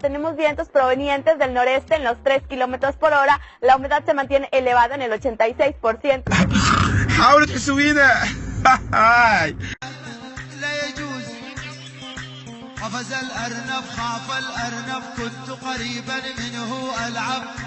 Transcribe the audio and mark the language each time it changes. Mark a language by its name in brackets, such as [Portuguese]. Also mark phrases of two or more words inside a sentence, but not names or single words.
[Spanish] Tenemos vientos provenientes del noreste en los 3 kilómetros por hora. La humedad se mantiene elevada en el 86%. [Arabic] حاولوا تحسوينا. لا يجوز. قفز الأرنب خاف الأرنب كنت قريبا منه ألعب.